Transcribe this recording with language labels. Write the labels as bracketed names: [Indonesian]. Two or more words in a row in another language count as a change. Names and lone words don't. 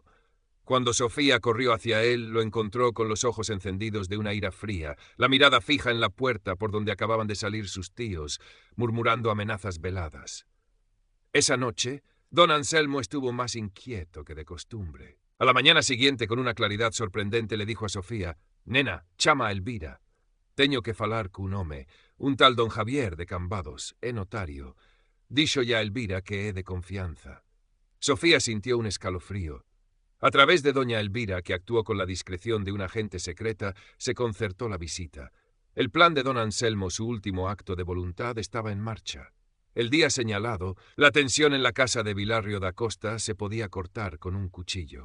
[Spanish] Cuando Sofía corrió hacia él, lo encontró con los ojos encendidos de una ira fría, la mirada fija en la puerta por donde acababan de salir sus tíos, murmurando amenazas veladas. Esa noche, don Anselmo estuvo más inquieto que de costumbre. A la mañana siguiente, con una claridad sorprendente, le dijo a Sofía: [Galician] «Nena, chama a Elvira. Teño que falar cun home, un tal don Javier de Cambados, é notario. Dixo ya Elvira que é de confianza». [Spanish] Sofía sintió un escalofrío. A través de doña Elvira, que actuó con la discreción de una agente secreta, se concertó la visita. El plan de don Anselmo, su último acto de voluntad, estaba en marcha. El día señalado, la tensión en la casa de Vilarrio da Costa se podía cortar con un cuchillo.